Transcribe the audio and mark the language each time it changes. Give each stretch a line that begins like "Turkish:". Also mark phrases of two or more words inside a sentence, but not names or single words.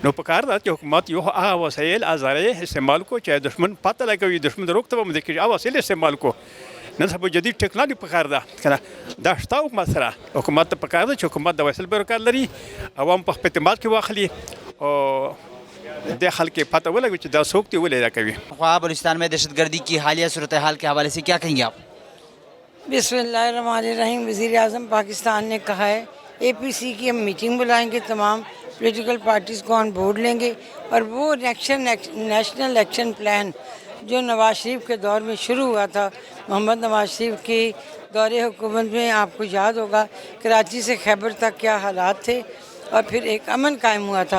Pashto: نو پکار ده چې حکومت یو هغه وسایل ازارې استعمال کو چې دښمن پته لګوي، دښمن د روک ته باندې کېږي هغه وسایل استعمال کو. نن سبا جدید ټکنالوژي پکار ده که نه دا شته حکومت سره. حکومت ته پکار ده چې حکومت د وسایل برکار لري، عوام په خپل اعتماد کې واخلي او د خلک پته ولګوي چې دا څوک دي، ولې دا کوي.
Urdu: بلوچستان میں دہشت گردی کی حالیہ صورتحال کے حوالے سے کیا کہیں گے آپ؟
Arabic: بسم اللہ الرحمن الرحیم.
Urdu: وزیر اعظم پاکستان نے کہا ہے اے پی سی کی ہم میٹنگ بلائیں گے، تمام
English: political parties
Urdu: کو
English: on board
Urdu: لیں گے اور وہ
English: national action plan
Urdu: جو نواز شریف کے دور میں شروع ہوا تھا، محمد نواز شریف کی دور حکومت میں آپ کو یاد ہوگا کراچی سے خیبر تک کیا حالات تھے اور پھر ایک امن قائم ہوا تھا.